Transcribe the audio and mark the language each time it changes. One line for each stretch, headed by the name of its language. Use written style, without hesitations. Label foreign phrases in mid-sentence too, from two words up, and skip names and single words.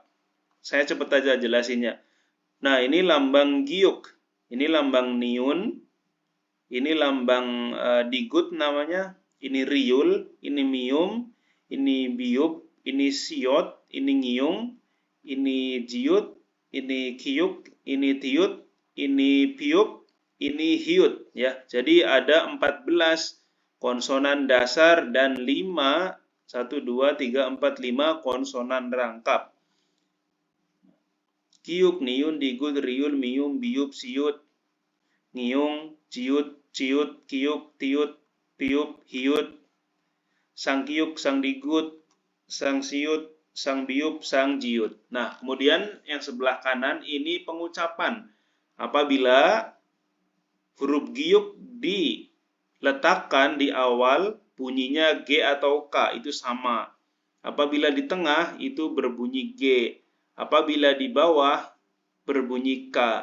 Indonesian: Saya cepat aja jelasinnya. Nah, ini lambang giuk, ini lambang niun, ini lambang digut namanya, ini riul, ini mium, ini biup, ini siot, ini ngiung, ini jiut, ini kiuk, ini tiut, ini piup, ini hiut ya. Jadi ada 14 konsonan dasar dan 5 1 2 3 4 5 konsonan rangkap. Kiuk, niun, digut, riul, mium, biup, siut, ngiung, ciut, ciut, kiuk, tiut, piup, hiut, sang kiuk, sang digut, sang siut, sang biup, sang jiut. Nah, kemudian yang sebelah kanan ini pengucapan. Apabila huruf giuk diletakkan di awal, bunyinya G atau K, itu sama. Apabila di tengah, itu berbunyi G. Apabila di bawah, berbunyi K.